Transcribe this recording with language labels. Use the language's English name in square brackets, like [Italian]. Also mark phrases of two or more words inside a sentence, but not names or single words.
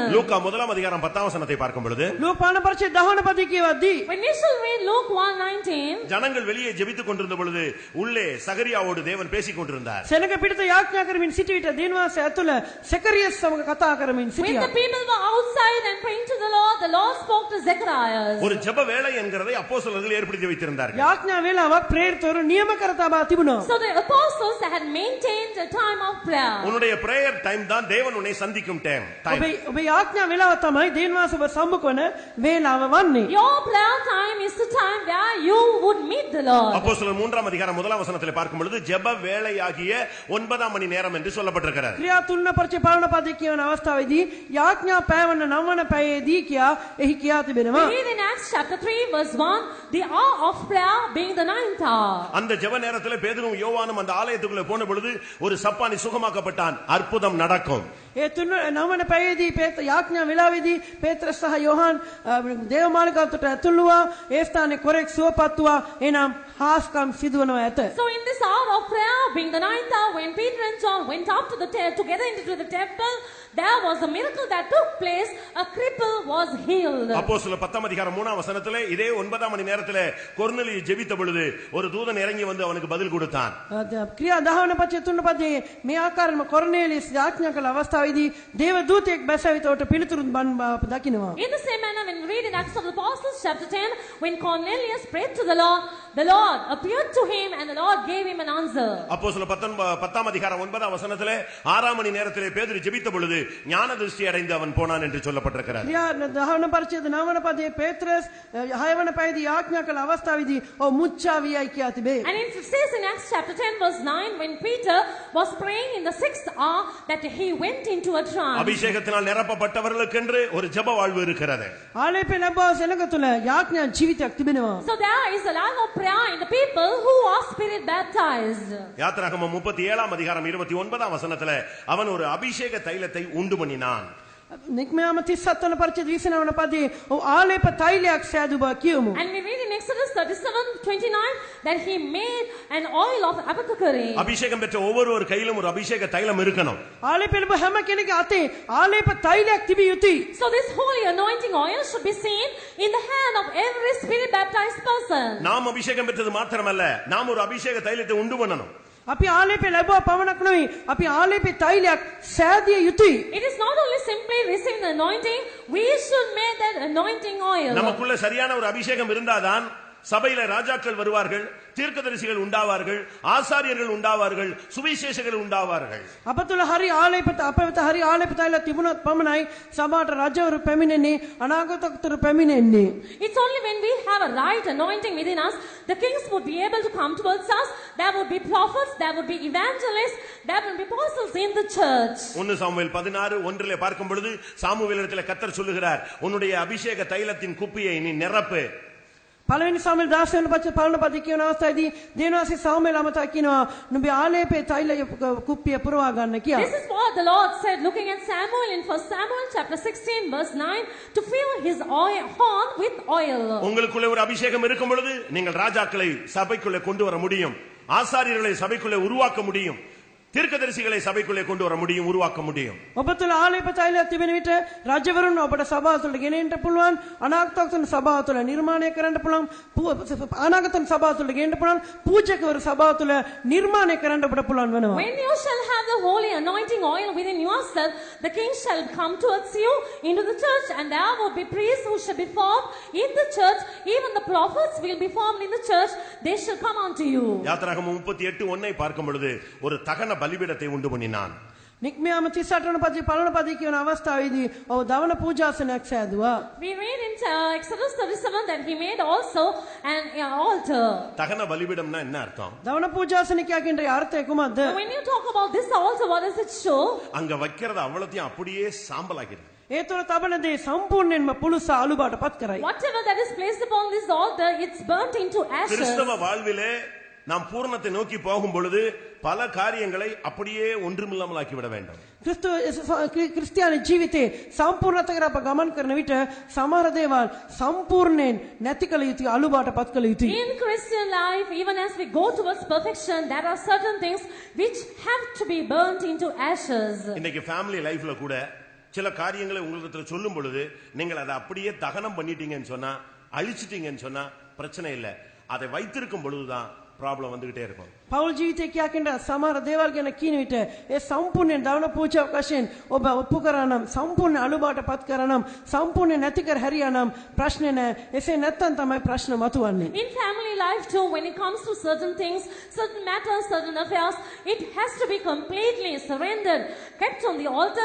[Tamil] லூக்கா 1:10 வசனத்தை பார்க்கும் பொழுது [Sinhala] ලෝකාන පරිච්ඡේද 10 වන පද කියවද්දී [English] When we shall read Luke 1:19, [Tamil] ஜனங்கள் வெளியே ஜெபித்துக் கொண்டிருந்த பொழுது உள்ளே சகரியாவோடு தேவன் பேசிக் கொண்டிருந்தார். [Sinhala] සෙනඟ පිටත යාඥා කරමින් සිටි විට දෙවියන් වහන්සේ ඇතුළ සෙකරියස් සමග කතා කරමින් [English] when [Sinhala] සිටියා. [English] the people were outside and praying to the Lord spoke to Zechariah. [Tamil] ஒரு ஜெப வேளை என்கிறதை அப்போஸ்தலர்கள் ஏற்படுத்தி வைத்திருந்தார்கள். [Sinhala] යාඥා වේලාවක් ප්‍රේරිතවරු නියම කර තබා තිබුණා. [English] So the apostles had maintained a time of prayer. [Tamil] உன்னுடைய [English] prayer time [Tamil] தான் தேவன் உன்னை சந்திக்கும் டைம். [Sinhala] ඔබේ යාඥා වේලාව තමයි දෙවියන් වහන්සේ ඔබ සම්මුඛ වන වේලාව වන්නේ. [English] Your prayer time is the time where you would meet the Lord. [Tamil] அப்போஸ்தலர் 3:1 வசனத்திலே பார்க்கும் பொழுது ஜெப வேளையாகிய 9 மணி நேரம் என்று சொல்லப்பட்டிருக்கிறது. [Sinhala] ක්‍රියා 3 පරිච්ඡේද 15 පදයේ කියවන අවස්ථාවේදී යාඥා පෑවන 9 වන පැයේදී කියා එහි කියා තිබෙනවා. [English] We read in Acts chapter 3 verse 1, the hour of prayer being the 9th hour. [Tamil] அந்த ஜெப நேரத்திலே பேதுரும் யோவானும் அந்த ஆலயத்துக்குள்ளே போன பொழுது ஒரு சப்பானி சுகமாக்கப்பட்டான். அற்புதம் நடக்கும். [Sinhala] ඒ 9 වන පැයේදී යාඥා වේලාවේදී පේත්‍රස් සහ යෝහන් දේවමාලිගාවට ඇතුළු වුණා. ඒ ස්ථානයේ කොරෙක් සුවපත් වුණා. එනම් හාස්කම් සිදුවනවා ඇත. [English] So in this hour of prayer being the 9th hour, when Peter and John went up to together into the temple, there was a miracle that took place. A cripple was healed. [Tamil] அப்போஸ்தலர் 10:3 வசனத்திலே இதே 9 மணி நேரத்திலே கொர்நேலியு ஜெபித்த பொழுது ஒரு தூதன் இறங்கி வந்து அவனுக்கு பதில் கொடுத்தான். [Sinhala] ක්‍රියා 10 වන පරිච්ඡේද 3 පදයේ මේ ආකාරයෙන්ම කොර්නේලියස් යාඥා කළ අවස්ථාවේදී දේව දූතයෙක් බැසවිතවට පිළිතුරු දකිනවා. [English] In the same manner, when we read in Acts of the Apostles chapter 10, when Cornelius prayed to the Lord appeared to him and the Lord gave him an answer. [Tamil] அப்போஸ்தலர் 10:9 வசனத்திலே 6 மணி நேரத்திலே பேதுரு ஜெபித்த பொழுது ஞான திருஷ்டி அடைந்து அவன் போனான் என்று சொல்லப்பட்டிருக்கிறது. [Sinhala] ක්‍රියා 10 වන පරිච්ඡේද 9 වන පදයේ පේත්‍රස් 6 වන පැයේදී යාඥා කළ අවස්ථාවේදී ඔහු මුච්චා වියයි කියා තිබේ. [English] And it says in Acts chapter 10 verse 9, when Peter was praying in the 6th hour, that he went into a trance. [Tamil] அபிஷேகத்தினால் நிரப்பப்பட்டவர்களுக்கென்று ஒரு ஜெப வாழ்வு இருக்கிறது. [Sinhala] ආලේප ලැබුවා සෙනඟ තුළ යාඥා ජීවිතයක් තිබෙනවා. [English] So there is a life of prayer in the people who are spirit baptized. [Tamil] யாத்திராகமம் 37:29 வசனத்திலே அவன் ஒரு அபிஷேக தைலத்தை உண்டு பண்ணினான். [Sinhala] නික්මයාම 37 වන පරිච්ඡේද 29 වන පදයේ ඔහු ආලේප තෛලයක් සෑදු බව කියමු. [English] And we read in Exodus 37:29 that he made an oil of apothecary. [Tamil] அபிஷேகம் பெற்ற ஒவ்வொரு கையிலும் ஒரு அபிஷேக தைலம் இருக்கணும். [Sinhala] ආලේප ලැබ හැම කෙනෙකුගේ අතේ ආලේප තෛලයක් තිබිය යුතුයි. [English] So this holy anointing oil should be seen in the hand of every spirit baptized person. [Tamil] நாம் அபிஷேகம் பெற்றது மாத்திரமல்ல, நாம் ஒரு அபிஷேக தைலத்தை உண்டு பண்ணணும். [Sinhala] අපි ආලේප ලැබුවා පමණක් නෙවෙයි අපි ආලේපේ තෛලයක් සෑදිය යුතුයි. [English] It is not only simply receiving the anointing, we should make that anointing oil. [Tamil] நமக்குள்ள சரியான ஒரு அபிஷேகம் இருந்தாதான் சபையில ராஜாக்கள் வருவார்கள், தீர்க்கதரிசிகள் உண்டாவார்கள், ஆசாரியர்கள் உண்டாவார்கள், சுவிசேஷகர்கள் உண்டாவார்கள். [Sinhala] අප තුළ හරි ආලේප අප වෙත හරි ආලේප තෛල තිබුණොත් පමණයි සභාවට රජවරු පැමිණෙන්නේ, අනාගතවරු පැමිණෙන්නේ. [English] It's only when we have a right anointing within us, the kings would be able to come towards us. There would be prophets, there would be evangelists, there would be apostles in the church. [Tamil] 1 சாமுவேல் 16:1 பார்க்கும் பொழுது சாமுவேலிடத்திலே கர்த்தர் சொல்லுகிறார், உன்னுடைய அபிஷேக தைலத்தின் குப்பியை நீ நிரப்பு. [Sinhala] පළවෙනි සාමුවෙල් 16 වන පරිච්ඡේද 15 පද කියන අවස්ථාවේදී දේවනාසී සාමුවෙල් අමතා කියනවා නුඹේ ආලේපේ තෛල කුප්පිය පුරවා ගන්න කියලා. [English] This is what the Lord said looking at Samuel in 1 Samuel chapter 16 verse 9, to fill his horn with oil. [Tamil] உங்களுக்குள்ள ஒரு அபிஷேகம் இருக்கும் பொழுது நீங்கள் ராஜாக்களை சபைக்குள்ளே கொண்டு வர முடியும், ஆசாரியர்களை சபைக்குள்ளே உருவாக்க முடியும், தீர்க்கதரிசிகளை சபைக்குள்ளே கொண்டு வர முடியும், உருவாக்க முடியும். [Sinhala] ඔබ තුළ ආලේප තෛලයක් තිබෙන විට රජවරුන් ඔබට සභාව තුළට ගෙනෙන්න පුළුවන්, අනාගතවතුන් සභාව තුළ නිර්මාණය කරන්න පුළුවන්, අනාගතවතුන් සභාව තුළට ගෙනෙන්න පුළුවන්, පූජකවරු සභාව තුළ නිර්මාණය කරන්න ඔබට පුළුවන් වෙනවා. [English] When you shall have the holy anointing oil within yourself, the king shall come towards you into the church, and there will be priests who shall be formed in the church. Even the prophets will be formed in the church. They shall come unto you. [Tamil] யாத்திராகமம் 38:1 பார்க்கும் பொழுது ஒரு தகன பலிபீடத்தை உண்டு பண்ணினான். [Sinhala] නික්මයාම 38 වන පදයේ පළවන පදයේ කියන අවස්ථාවේදී ඔව් දවන පූජාසනයක් සෑදුවා. [English] We read in Exodus 37 that he made also an altar. [Tamil] தகன பலிபீடம்னா என்ன அர்த்தம்? [Sinhala] දවන පූජාසනය කියකින් අර්ථය කුමක්ද? [English] When you talk about this altar, what does it show? [Tamil] அங்க வைக்கிறது அவ்வளத்தையும் அப்படியே சாம்பலாக்கிடுது. [Sinhala] ඒ තුළ තබන දේ සම්පූර්ණයෙන්ම පුළුස්ස අලුබාට පත් කරයි. [English] Whatever that is placed upon this altar, it's burnt into ashes. [Tamil] கிறிஸ்தவ வாழ்விலே நாம் பூரணத்தை நோக்கி போகும் பொழுது பல காரியங்களை அப்படியே ஒன்றுமில்லாமல் ஆக்கி விட வேண்டும். [Sinhala] ක්‍රිස්තියානි ජීවිතේ සම්පූර්ණතකට අප ගමන් කරන විට සමහර දේවල් සම්පූර්ණයෙන් නැති කළ යුතුයි, අලුබාට පත් කළ යුතුයි. [English] In Christian life, even as we go towards perfection, there are certain things which have to be burnt into ashes. [Tamil] இன்னைக்கு [English] family lifeல [Tamil] கூட சில காரியங்களை உங்களுக்கு சொல்லும் பொழுது நீங்கள் அதை அப்படியே தகனம் பண்ணிட்டீங்கன்னு சொன்னா, அழிச்சிட்டீங்கன்னு சொன்னா பிரச்சனை இல்லை. அதை வைத்திருக்கும் பொழுதுதான் ப்ராப்ளம் வந்துகிட்டே இருக்கும். [Sinhala] පෞල් ජීවිතය කියකින්ට සමහර දේවල් ගැන කියන විට ඒ සම්පූර්ණයෙන් දවන පූජාවක් වශයෙන් ඔබ ඔප්පු කරා නම්, සම්පූර්ණ අලුබාට පත් කරා නම්, සම්පූර්ණ නැති කර හැරියා නම් ප්‍රශ්නේ නැහැ. එසේ නැත්තම් තමයි ප්‍රශ්න මතුවන්නේ. [English] In family life too, when it comes to certain things, certain matters, certain affairs, it has to be completely surrendered, kept on the altar.